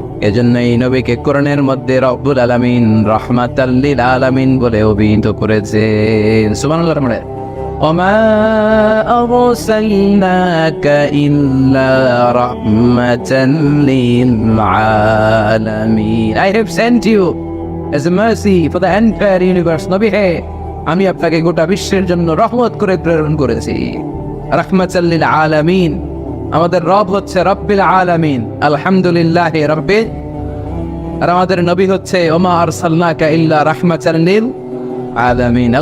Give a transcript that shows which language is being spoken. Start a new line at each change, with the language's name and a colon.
Bangla: এজন্য এই নবীকে কোরআনের মধ্যে রব্বুল আলামিন রাহমাতাল লিল আলামিন বলে অভিহিত করেছেন। সুবহানাল্লাহ। মানে
Arabic: ওমা আরসালনাকা ইল্লা রাহমাতাল লিল আলামিন।
English: I have sent you as a mercy for the entire universe.
Bangla: নবী হে, আমি আপনাকে গোটা বিশ্বের জন্য রহমত করে প্রেরণ করেছি। রাহমাতাল লিল আলামিন। আমাদের রব হচ্ছে রব্বিল আলামিন, আলহামদুলিল্লাহ রব্বিল। আর আমাদের নবী হচ্ছে
Arabic: ওমা আরসালনাকা ইল্লা রাহমাতাল লিল আলামিন।